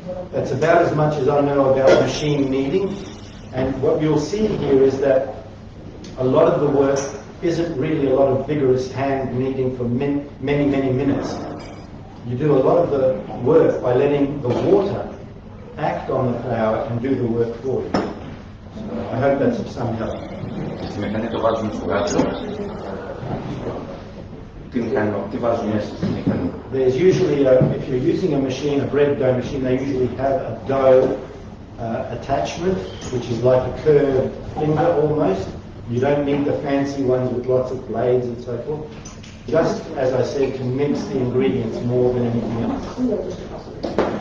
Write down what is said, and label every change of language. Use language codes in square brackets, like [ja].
[en] That's about as much as I know about machine kneading. And what you'll see here is that a lot of the work isn't really a lot of vigorous hand kneading for many, many minutes. You do a lot of the work by letting the water act on the flour and do the work for you. So I hope that's of some help. [el] Στη μηχανή το βάζουμε στο γάτσο. Τι βάζουμε μέσα στη μηχανή. [en] There's usually, if you're using a machine, a bread dough machine, they usually have a dough attachment, which is like a curved finger almost. You don't need the fancy ones with lots of blades and so forth. Just, as I said, to mix the ingredients more than anything else.